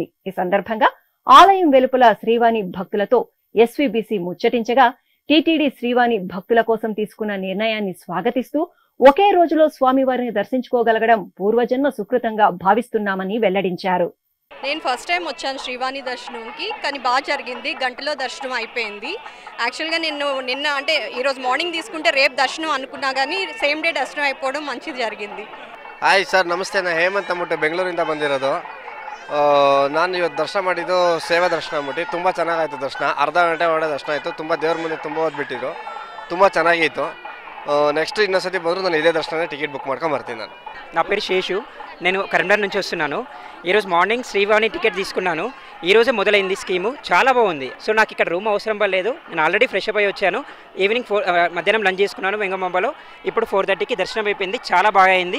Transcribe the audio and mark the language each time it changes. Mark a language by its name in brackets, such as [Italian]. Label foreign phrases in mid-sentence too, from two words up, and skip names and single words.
[Telugu] ఈ సందర్భంగా ఆలయం వెలుపల శ్రీవాణి భక్తులతో ఎస్వీబీసీ ముచ్చటించగా టీటీడీ శ్రీవాణి భక్తుల కోసం తీసుకున్న నిర్ణయాన్ని స్వాగతిస్తూ ఒకే రోజులో స్వామివారిని దర్శించుకోగలగడం పూర్వజన్మ సుకృతంగా భావిస్తున్నామని వెల్లడించారు. నేను [English] first time [Telugu] వచ్చాను శ్రీవాణి దర్శనంకి, కానీ బాగా జరిగింది. గంటలో దర్శనం అయిపోయింది. యాక్చువల్గా నేను నిన్న అంటే ఈరోజు మార్నింగ్ తీసుకుంటే రేపు దర్శనం అనుకున్నా, కానీ [English] same day [Telugu] ದರ್ಶನ అయిపోవడం మంచిది జరిగింది. [English] hi sir, [Kannada] ನಮಸ್ತೆ. ನಾನು ಹೇಮಂತ್ ಅಂದ್ಬಿಟ್ಟು ಬೆಂಗಳೂರಿಂದ ಬಂದಿರೋದು. ನಾನು ಇವತ್ತು ದರ್ಶನ ಮಾಡಿದ್ದು ಸೇವಾ ದರ್ಶನ ಅಂದ್ಬಿಟ್ಟು ತುಂಬ ಚೆನ್ನಾಗಾಯಿತು. ದರ್ಶನ ಅರ್ಧ ಗಂಟೆ ಒಳಗೆ ದರ್ಶನ ಆಯಿತು. ತುಂಬ ದೇವ್ರ ಮುಂದೆ ತುಂಬ ಓದ್ಬಿಟ್ಟಿದ್ರು, ತುಂಬ ಚೆನ್ನಾಗಿತ್ತು. నెక్స్ట్ ಇನ್ನೊಂದ್ಸತಿ ಬಂದರೂ ನಾನು ಇದೇ ದರ್ಶನ [English] ticket book [Kannada] ಮಾಡ್ಕೊಂಡು ಬರ್ತೀನಿ. [Telugu] నా పేరు శేషు, నేను కరీంనగర్ నుంచి వస్తున్నాను. ఈరోజు మార్నింగ్ శ్రీవాణి టికెట్ తీసుకున్నాను. ఈరోజే మొదలైంది స్కీము, చాలా బాగుంది. సో నాకు ఇక్కడ రూమ్ అవసరం పడలేదు. నేను [English] already fresh up [Telugu] అయి వచ్చాను. ఈవినింగ్ మధ్యాహ్నం లంచ్ చేసుకున్నాను వెంగమాంబలో. ఇప్పుడు 4:30కి దర్శనం అయిపోయింది. చాలా బాగా అయింది.